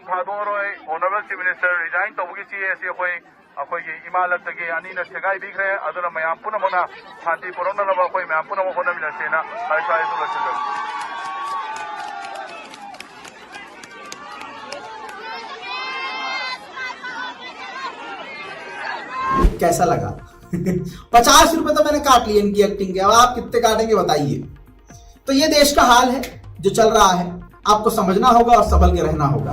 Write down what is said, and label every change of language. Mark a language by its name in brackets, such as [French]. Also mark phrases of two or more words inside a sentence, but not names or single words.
[Manipuri] ꯊꯥꯗꯣꯛꯑꯔꯣꯏ ꯑꯣꯅꯔꯦꯕꯜ ꯆꯤꯐ ꯃꯤꯅꯤꯁꯇꯔ ꯔꯤꯖꯥꯏꯟ ꯇꯧꯕꯒꯤ ꯆꯦ ꯑꯁꯤ ꯑꯩꯈꯣꯏꯒꯤ ꯏꯃꯥ ꯂꯛꯇꯒꯤ ꯑꯅꯤꯅ ꯁꯦꯒꯥꯏꯕꯤꯈ꯭ꯔꯦ ꯑꯗꯨꯅ ꯃꯌꯥꯝ ꯄꯨꯝꯅꯃꯛꯅ ꯁꯥꯟꯇꯤ ꯄꯨꯔꯛꯅꯅꯕ ꯑꯩꯈꯣꯏ ꯃꯌꯥꯝ ꯄꯨꯝꯅꯃꯛ ꯍꯣꯠꯅꯃꯤꯟꯅꯁꯦꯅ ꯁ꯭ꯋꯥꯏꯗ ꯂꯣꯏꯁꯤꯟꯖꯔꯤ। [Hindi] कैसा लगा? 50 रुपए तो मैंने काट लिए इनकी एक्टिंग के, अब आप कितने काटेंगे बताइए। तो ये देश का हाल है जो चल रहा है, आपको समझना होगा और संभल के रहना होगा।